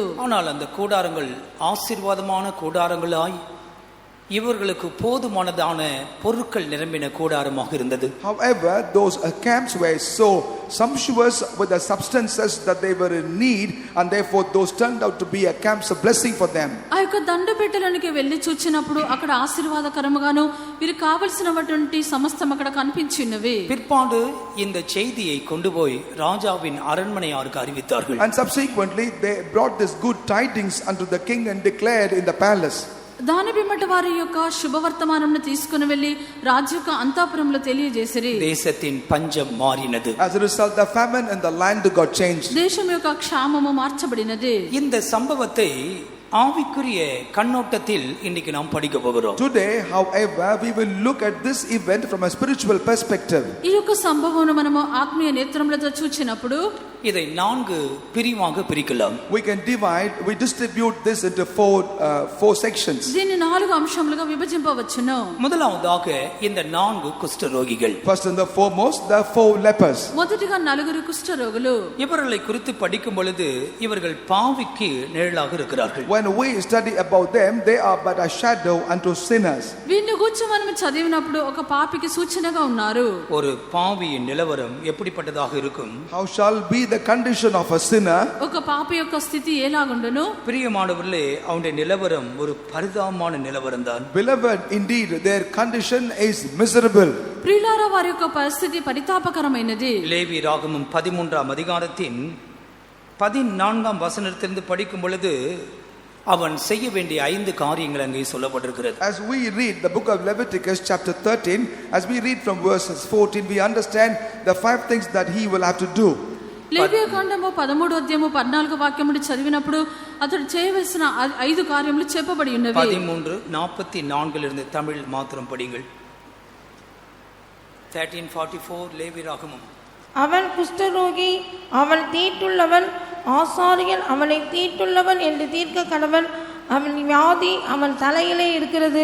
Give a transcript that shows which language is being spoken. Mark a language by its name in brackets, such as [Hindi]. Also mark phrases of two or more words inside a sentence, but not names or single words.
[Tamil] ஆனால் அந்த கூடாரங்கள் ஆசீர்வாதமான கூடாரங்களாய் இவர்களுக்கு போதுமானதான பொருட்கள் நிரம்பின கூடாரமாக இருந்தது. [English] However, those camps were so sumptuous with the substances that they were in need, and therefore those turned out to be a camps of blessing for them. [Telugu] ఆ యొక్క దండపేటలోనికి వెళ్ళి చూచినప్పుడు అక్కడ ఆశీర్వాదకరముగాను వీరికి కావలసినటువంటి సమస్తం అక్కడ కనిపించినవి. [Tamil] பிற்பாடு இந்த செய்தியை கொண்டு போய் ராஜாவின் அரண்மனையாருக்கு அறிவித்தார்கள். [English] And subsequently they brought this good tidings unto the king and declared in the palace. [Telugu] దాని పిమ్మట వారి యొక్క శుభవర్తమానంను తీసుకుని వెళ్ళి రాజు యొక్క అంతఃపురంలో తెలియజేసిరి. [Tamil] தேசத்தின் பஞ்சம் மாறினது. [English] As a result, the famine in the land got changed. [Telugu] దేశం యొక్క క్షామము మార్చబడినది. [Tamil] இந்த சம்பவத்தை ஆவிக்குரிய கண்ணோட்டத்தில் இன்னைக்கு நாம் படிக்க போகிறோம். [English] Today, however, we will look at this event from a spiritual perspective. [Telugu] ఈ యొక్క సంభవమును మనము ఆత్మీయ నేత్రములతో చూచినప్పుడు [Tamil] இதை 4 பிரிவாக பிரிக்கலாம். [English] We distribute this into four sections. [Telugu] దీన్ని 4 అంశములుగా విభజింపవచ్చును. [Tamil] முதலாவதாக இந்த 4 குஷ்டரோகிகள். [English] First and the foremost, the 4 lepers. [Telugu] మొదటిగా 4 కుష్ఠరోగులు. [Tamil] இவர்களை குறித்து படிக்கும் பொழுது இவர்கள் பாவிக்கு நிழலாக இருக்கிறார்கள். [English] When we study about them, they are but a shadow unto sinners. [Telugu] వీరిని గురించి మనం చదివినప్పుడు ఒక పాపికి సూచనగా ఉన్నారు. [Tamil] ஒரு பாவியின் நிலவரம் எப்படிப்பட்டதாக இருக்கும்? [English] How shall be the condition of a sinner? [Telugu] ఒక పాపి యొక్క స్థితి ఎలాగుండును? [Tamil] பிரியமானவர்களே, அவனுடைய நிலவரம் ஒரு பரிதாபமான நிலவரம் தான். [English] Beloved, indeed their condition is miserable. [Telugu] ప్రియులారా, వారి యొక్క పరిస్థితి పరితాపకరమైనది. [Tamil] லேவி ராகமம் 13ஆம் அதிகாரத்தின் 14ஆம் வசனத்திலிருந்து படிக்கும் பொழுது அவன் செய்ய வேண்டிய 5 காரியங்கள் அங்கே சொல்லப்பட்டிருக்கிறது. [English] As we read the book of Leviticus chapter 13, as we read from verses 14, we understand the 5 things that he will have to do. [Telugu] లేవియ కాండము 13వ అధ్యాయము 14వ వాక్యమును చదివినప్పుడు అతడు చేయవలసిన 5 కార్యములు చెప్పబడి ఉన్నవి. [Tamil] 13:44 இருந்து தமிழ் மாத்திரம் படிங்கள். 13:44 லேவி ராகமம். அவன் குஷ்டரோகி, அவன் தீட்டுள்ளவன், ஆசாரியன் அவனை தீட்டுள்ளவன் என்று தீர்க்க கடவன். அவன் வியாதி அவன் தலையிலே இருக்கிறது.